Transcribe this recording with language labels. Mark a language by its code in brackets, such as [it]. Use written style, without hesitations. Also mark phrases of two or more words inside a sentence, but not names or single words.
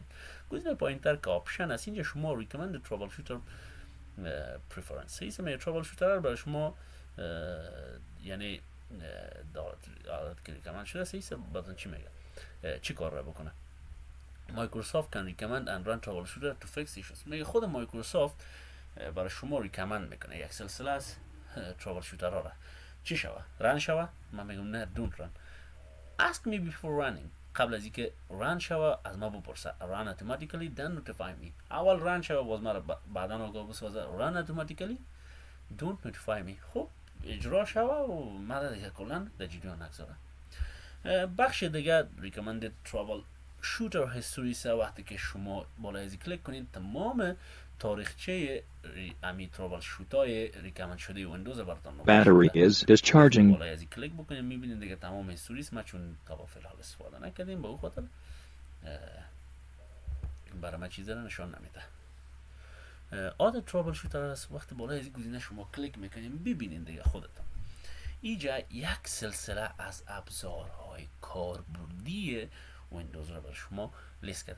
[fa] گزینه پایینتر که آپشن است اینجا شما [en] recommend troubleshooter preference [fa] اسم ترابل شوتر رو برای شما یعنی دارد که ریکامند شده سیسه بعدن چی میگه چی کار را بکنه. [en] مایکروسافت can recommend and run troubleshooter to fix issues. [fa] میگه خود مایکروسافت برای شما ریکامند میکنه یک سلسله از ترابل شوتر ها را چی شوه رن شوه. من میگم نه [en] don't run. ask me before running. [fa] قبل از اینکه رن شوه از ما بپرسه [en] run automatically then notify me. [fa] اول رن شوه باز ما بعدا آگاه بسازه [en] run automatically don't notify me. [fa] خب اجرا شوه و ما دیگه کلا در جریان نگذاره. بخش دیگه [en] recommended trouble shooter history [fa] سه وقتی که شما بالای ازی کلیک کنین تمام تاریخچه امی ترابل شوتای ریکامند شده ویندوز براتون [en] Battery is discharging. [fa] بالای ازی کلیک بکنین میبینین دیگه تمام هیستوریس. ما چون تا با فعل حال استفاده نکردیم به اون خاطر برای ما چیزی را نشان نمیده. [en] add troubleshooter [fa] است وقتی بالای ازی گزینه شما کلیک میکنین ببینین دیگه خودتون اینجا یک سلسله از ابزارهای کاربردی ویندوز رو بر شما لیست کردم.